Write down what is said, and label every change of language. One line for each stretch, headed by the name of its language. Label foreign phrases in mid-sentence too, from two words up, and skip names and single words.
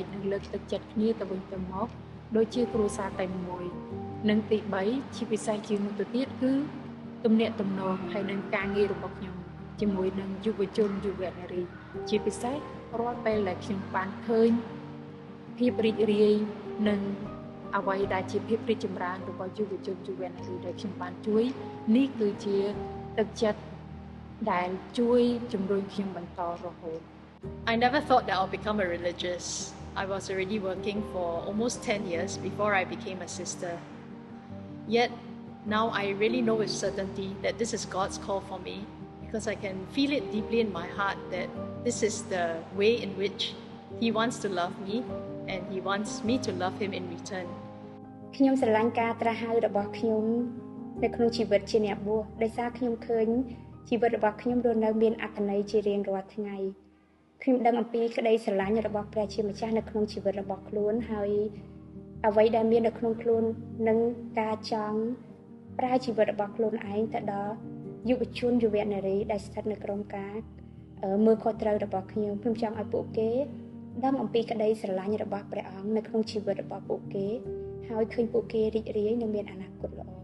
Khmer: និងលើកទឹកចិត្តគ្នាទៅវិញទៅមកដូចជាគ្រួសារតែមួយនិងទី3ជាពិសេសជាងនោះទៅទៀតគឺទំនាក់ទំនងហើយនឹងការងាររបស់ខ្ញុំជាមួយនឹងយុវជនយុវនារីជាពិសេសរាល់ពេលដែលខ្ញុំបានឃើញភាពរីករាយនិងអ្វីដែលជាភាពរីកចម្រើនរបស់យុវជនយុវនារីដែលខ្ញុំបានជួយនេះគឺជាទឹកចិត្តដែលជួយជំរុញខ្ញុំបន្តរហូត
English: I never thought that I'll become a religious. I was already working for almost 10 years before I became a sister. Yet now I really know with certainty that this is God's call for me because I can feel it deeply in my heart that this is the way in which He wants to love me and He wants me to love Him in return.
Khmer: ខ្ញុំស្រឡាញ់ការត្រាស់ហៅរបស់ខ្ញុំនៅក្នុងជីវិតជាអ្នកបួសដោយសារខ្ញុំឃើញជីវិតរបស់ខ្ញុំរស់នៅមានអត្ថន័យជារៀងរាល់ថ្ងៃខ្ញុំដឹងអំពីក្តីស្រឡាញ់របស់ព្រះ ជាម្ចាស់នៅក្នុងជីវិតរបស់ខ្លួនហើយអ្វីដែលមាននៅក្នុងខ្លួននិងការចង់ប្រើជីវិតរបស់ខ្លួនឯងទៅដល់យុវជនយុវនារីដែលស្ថិតនៅក្រោមការមើលខុសត្រូវរបស់ខ្ញុំចង់ឲ្យពួកគេដឹងអំពីក្តីស្រឡាញ់របស់ព្រះអង្គនៅក្នុងជីវិតរបស់ពួកគេហើយឃើញពួកគេរីករាយនិងមានអនាគតល្អ